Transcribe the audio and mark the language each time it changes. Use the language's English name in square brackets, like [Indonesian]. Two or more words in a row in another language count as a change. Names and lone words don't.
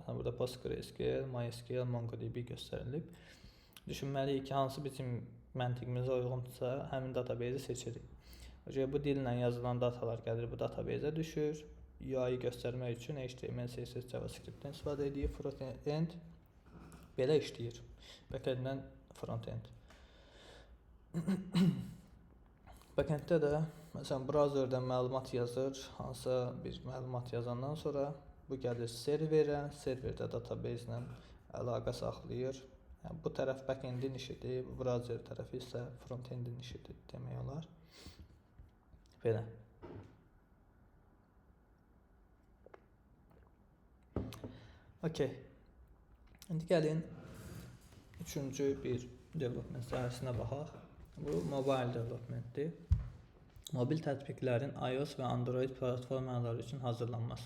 [Azerbaijani] Məsələn burada PostgreSQL, MySQL, MongoDB göstərilib. Düşünməliyik ki, hansı bizim məntiqimizə uyğundursa həmin database seçirik. Bu dillə yazılan datalar gəlir bu database-ə düşür. UI göstərmək üçün HTML, CSS, JavaScript-dən istifadə edir. Front-end belə işləyir. Backend-dən front-end. Backend-də də məsələn browserdən məlumat yazır. Hansısa bir məlumat yazandan sonra bu gəlir serverə. Serverdə database ilə əlaqə saxlayır. Yəni, bu tərəf backend-in işidir, bu browser tərəfi isə front-end-in işidir demək olar. Belə. Okay. İndi gəlin üçüncü bir development sahəsinə baxaq. Bu [English] mobile developmentdir. [Azerbaijani] Mobil tətbiqlərin iOS və Android platformaları üçün hazırlanması.